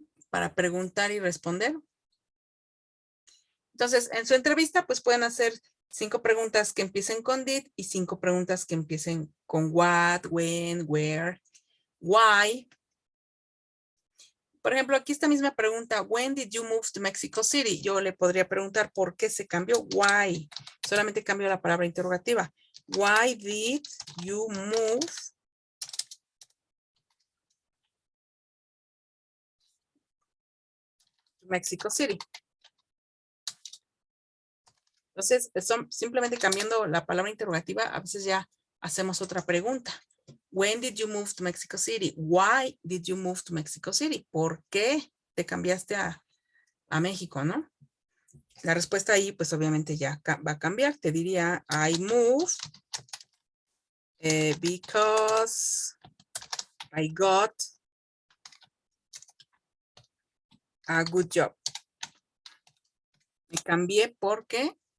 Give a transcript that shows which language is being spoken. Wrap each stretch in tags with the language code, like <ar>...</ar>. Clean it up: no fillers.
<es>Para preguntar y responder. Entonces, en su entrevista, pues pueden hacer 5 preguntas que empiecen con did y 5 preguntas que empiecen con</es> <en>what, when, where, why.</en> <es>Por ejemplo, aquí esta misma pregunta,</es> <en>when did you move to Mexico City?</en> <es>Yo le podría preguntar por qué se cambió, why. Solamente cambio la palabra interrogativa.</es> <en>Why did you move to Mexico City?</en> <es>Entonces, simplemente cambiando la palabra interrogativa, a veces ya hacemos otra pregunta.</es> <en>When did you move to Mexico City? Why did you move to Mexico City?</en> <es>¿Por qué te cambiaste a México, no? La respuesta ahí, pues obviamente ya va a cambiar. Te diría,</es> <en>I moved because I got a good job.</en> <es>Me cambié porque</es>